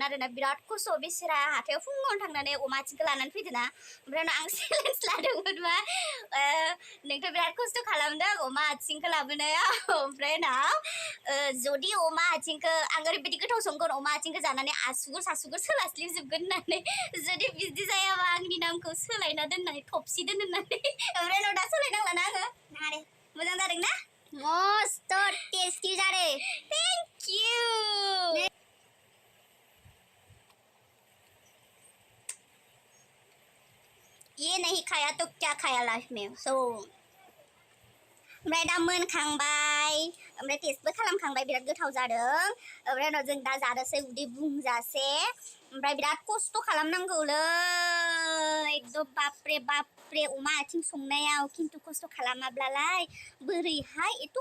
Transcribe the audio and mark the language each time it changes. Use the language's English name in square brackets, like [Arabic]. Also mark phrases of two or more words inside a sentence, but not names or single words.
[Bodo] आरोना बिराद खस्थ' बिसोरा हाथायाव फुङावनो थांनानै अमा आथिंखौ लानानै फैदोंना ओमफ्राय आं चेलेन्ज लादोंमोन मा नोंथ' बिराद खस्थ' खालामदों अमा आथिंखौ लाबोनायाव ओमफ्राय उनाव जुदि अमा आथिंखौ आं ओरैबायदि गोथाव संगोन अमा आथिंखौ जानानै आसुगुर सासुगुर सोलास्लिबजोबगोन होननानै जुदि बिदि जायाबा आंनि नामखौ सोलायना दोननानै थबसि दोन होननानै ओमफ्राय उनाव दा सोलायनांलाना आङो नारे मोजां जादों ना मस्त टेस्टी जादों [English] thank you [Hindi] ये नहीं खाया तो क्या खाया लाइफ में [Bodo] सो ओमफ्राय दा मोनखांबाय ओमफ्राय टेस्टबो खालामखांबाय बिराद गोथाव जादों ओमफ्राय उनाव जों दा जानोसै उदै बुंजासे ओमफ्राय बिराद खस्थ' खालामनांगौलै [Hindi] एकदम बाप्रे [Bodo] अमा आथिं संनायाव खिन्थु खस्थ' खालामाब्लालाय बोरैहाय एथ'